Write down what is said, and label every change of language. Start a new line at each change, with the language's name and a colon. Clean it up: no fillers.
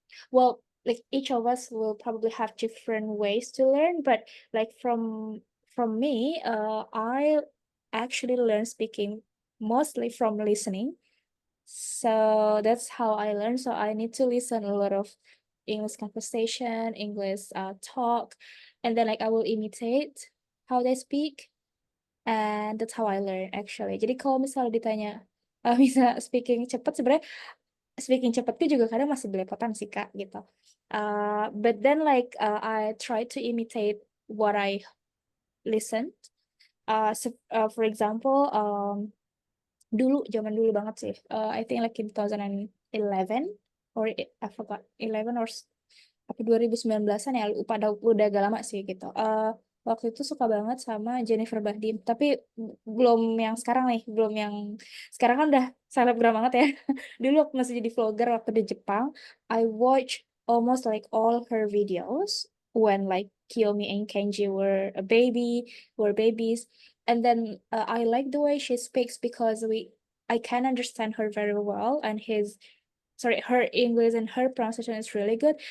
English: Well, like each of us will probably have different ways to learn, but like from me, I actually learn speaking mostly from listening. So that's how I learn. So I need to listen a lot of English conversation, English talk, and then like I will imitate how they speak, and that's how I learn actually.
Indonesian: Jadi kalau misalnya ditanya bisa speaking cepat, sebenarnya speaking cepatku juga kadang masih belepotan sih Kak gitu.
English: But then like I try to imitate what I listen. For example,
Indonesian: zaman dulu banget sih.
English: I think like in 2011 or I forgot 11 or
Indonesian: apa 2019-an ya, lupa, udah agak lama sih gitu. Waktu itu suka banget sama Jennifer Bahdim, tapi belum yang sekarang nih, belum yang sekarang kan udah selebgram banget ya. Dulu waktu masih jadi vlogger waktu di Jepang,
English: I watch almost like all her videos when like Kiyomi and Kenji were babies, and then I like the way she speaks because I can understand her very well, and her English and her pronunciation is really good.